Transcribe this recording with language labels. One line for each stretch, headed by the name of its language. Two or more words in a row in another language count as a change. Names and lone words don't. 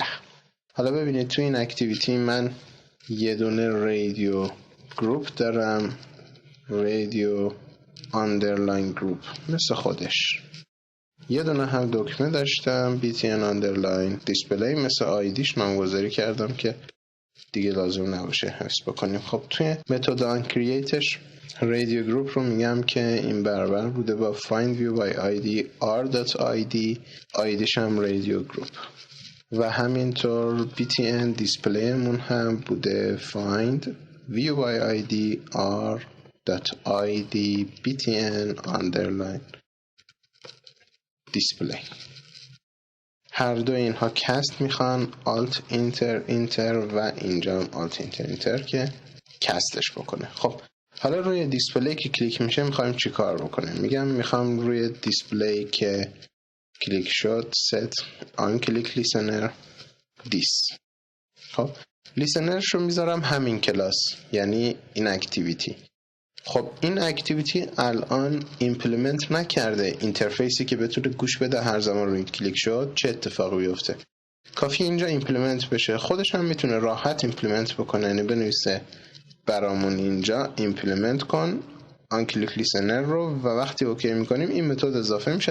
Persian: حالا ببینید تو این اکتیویتی من یه دونه
English: radio group
Persian: دارم،
English: radio underline group
Persian: مثل خودش. یه دونه هم دکمه داشتم
English: btn underline display
Persian: مثل آیدیش نامگذاری کردم که دیگه لازم نباشه حفظ بکنیم. خب توی متد
English: on create radio group
Persian: رو میگم که این برابر بوده با
English: find view by id r.id
Persian: آیدیش هم
English: radio group
Persian: و همینطور
English: btn display
Persian: مون هم بوده
English: find view by id r.id btn underline display.
Persian: هر دو اینها کست میخوان
English: alt enter
Persian: و اینجا هم
English: alt enter
Persian: که کستش بکنه. خب حالا روی دیسپلی که کلیک میشه میخوایم چی کار بکنیم؟ میخوام روی دیسپلی که کلیک شد
English: set on click listener this.
Persian: خب لیسنرش رو میذارم همین کلاس، یعنی این اکتیویتی. خب این اکتیویتی الان ایمپلمنت نکرده اینترفیسی که بتونه گوش بده هر زمان روی کلیک شد چه اتفاقی بیفته. کافی اینجا ایمپلمنت بشه. خودش هم میتونه راحت ایمپلمنت بکنه، یعنی بنویسه برامون اینجا ایمپلمنت کن
English: on click listener
Persian: رو و وقتی اوکی میکنیم این متد اضافه میشه.